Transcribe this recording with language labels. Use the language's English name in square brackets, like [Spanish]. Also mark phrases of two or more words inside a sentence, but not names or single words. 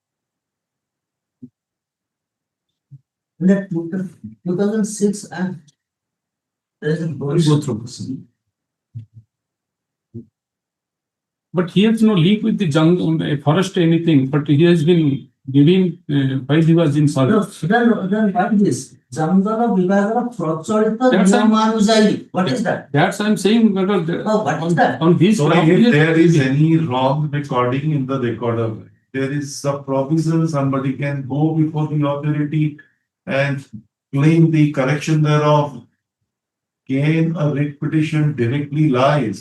[English] In the 2006 and there is a Go through. But he has no link with the jungle, forest, anything. But he has been giving while he was in No, service. then what is this? [Odia] ଜଙ୍ଗଲ ବିଭାଗର ପ୍ରଚଳିତ [English] That's a- ନିୟମାନୁଯାୟୀ. What is that? That's I'm saying. Because Oh, what is that? on this So ground, he if has- there is any wrong recording in the recorder, there is a provision, somebody can go before the authority and claim the correction thereof. Can a writ petition directly lies?